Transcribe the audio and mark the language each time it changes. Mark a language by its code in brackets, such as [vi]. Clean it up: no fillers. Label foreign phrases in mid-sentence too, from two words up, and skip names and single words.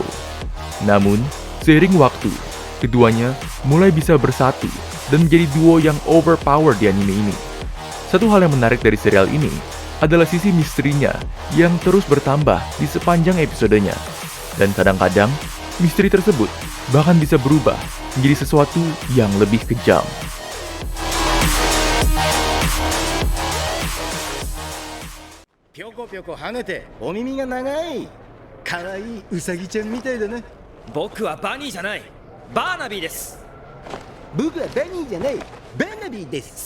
[id] Namun, seiring waktu, keduanya mulai bisa bersatu dan menjadi duo yang overpower di anime ini. Satu hal yang menarik dari serial ini adalah sisi misterinya yang terus bertambah di sepanjang episodenya. Dan kadang-kadang, misteri tersebut bahkan bisa berubah menjadi sesuatu yang lebih kejam. [ja] ぴょこ跳ねてお耳が長いかわいいウサギちゃんみたいだな。僕はバニーじゃない、バーナビーです。僕はバニーじゃないバーナビーです。